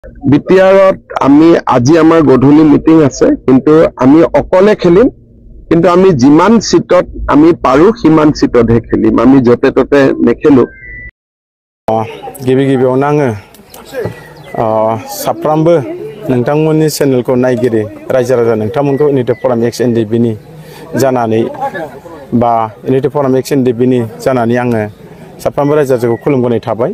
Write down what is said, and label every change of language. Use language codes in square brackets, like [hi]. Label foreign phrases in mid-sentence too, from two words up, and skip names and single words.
[as] বিটিআৰত আমি আজি আমাৰ গধূলি মিটিং আছে, কিন্তু আমি অকলে খেলিম, কিন্তু আমি যিমান সিটত আমি পাৰো সিমান সিটতহে খেলিম, আমি যতে ততে নেখেলো। [brx] गिबि गिबियावनो आङो साफ्रोमबो नोंथांमोननि चेनेलखौ नायगिरि रायजो राजा नोंथांमोनखौ इउनिटि फराम एक्स एनडिपिनि जानानै बा इउनिटि फराम एक्स एनडिपिनि जानानै आङो साफ्रोमबो रायजो राजाखौ खुलुमबोनाय थाबाय।